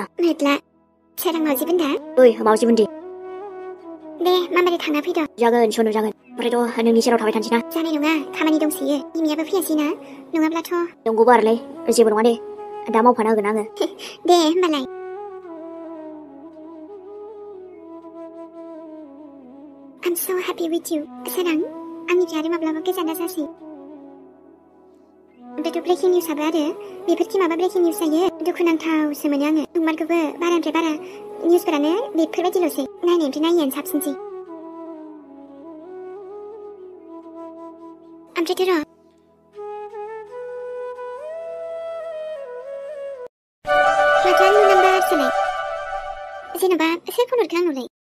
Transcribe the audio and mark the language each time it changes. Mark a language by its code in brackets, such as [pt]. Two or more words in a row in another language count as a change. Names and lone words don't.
[brx] मेदला सोरां मावजि बुन्दा। ओइ मावजि बुन्दि। दे मामारै थांना फैद'। जागोन सनु जागोन ओमफ्रायथ' नोंनि सेराव थाबाय थानोसै ना? जानाय नङा खामानि दंसोयो बिमायाबो फैयासै ना नङाब्लाथ'। नंगौबो आरोलै जेबो नङा दे दा मावफानो होगोन आङो। दे होमबालाय। [en] I'm so happy with you [brx] सोरां आंनिफ्राय आरो माब्लाबा गोजान दाजासै। ओमफ्रायथ' [en] breaking news [brx] आरो बेफोरखि माबा [en] breaking news [brx] जायो दुखुनांथावसो मोनो आङो। नंमारगौबो बारानिफ्राय बारा निउसफोरानो बेफोरबायदिल'सै नायनायनिफ्राय नायैयानो साबसिनसै। ओमफ्रायथ' र' माथो आंनि नाम्बारसोलाय जेन'बा सोर फन हरखो आंनावलाय?